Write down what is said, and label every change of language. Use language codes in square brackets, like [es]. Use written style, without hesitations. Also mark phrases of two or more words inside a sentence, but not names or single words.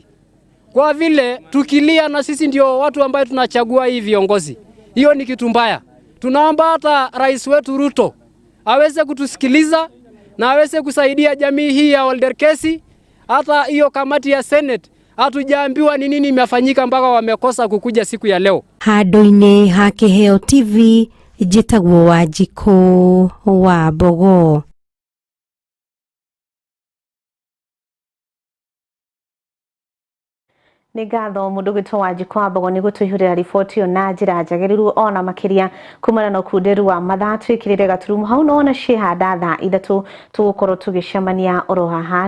[sw] Kwa vile tukilia na sisi ndio watu ambao tunachagua hii viongozi. Hiyo ni kitu mbaya. Tunaomba hata rais wetu Ruto aweze kutusikiliza na aweze kusaidia jamii hii ya Olderkesi. Hata hiyo kamati ya Senate hatujaambiwa ni nini imefanyika mpaka wamekosa kukuja siku ya leo. [ki] Handu-ini ha Kiheo TV Jitagwo Wanjikũ wa Mbogo. Nĩ ngatho mũndũ gwĩtwo Wanjikũ wa Mbogo nĩ gũtũihũrĩra riboti ĩyo na njĩra njagĩrĩru ona makĩria kumana na ũkunderu wa mathaa twĩkĩrĩre gaturumu hau no ona ciĩhanda thaa 3 tũgũkorwo tũgĩcemania oro haha.